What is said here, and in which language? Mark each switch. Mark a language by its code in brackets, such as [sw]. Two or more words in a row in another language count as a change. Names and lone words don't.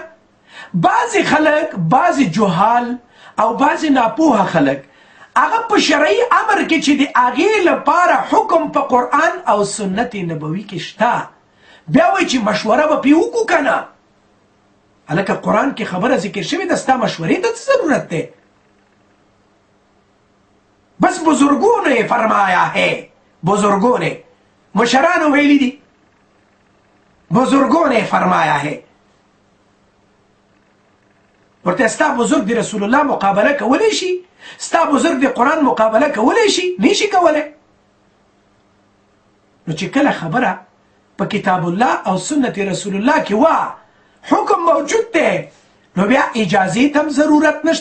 [ps] بعضې خلک، بعضې جهال او بعضې ناپوهه خلک هغه په شرعي امر کې چې د هغې لپاره حکم په قرآن او سنت نبوي کې شته، بیا وایي چې مشوره به پرې وکړو که نه؟ هلکه قرآن کې خبره ذکر شوې ده، ستا مشورې ته څه ضرورت دی؟ [ur] بس بزرگوں نے فرمایا ہے، بزرگوں نے، [ps] مشرانو ویلی دی، [ur] بزرگوں نے فرمایا ہے. [ps] ورته ستا بزرګ د رسول الله مقابله کولی شي؟ ستا بزرګ د قرآن مقابله کولی شي؟ نشي کولی. نو چې کله خبره په [ar] کتاب الله [ps] او [ar] سنت رسول الله [ps] کې وا حکم موجود دی نو بیا اجازې ته هم ضرورت نشته.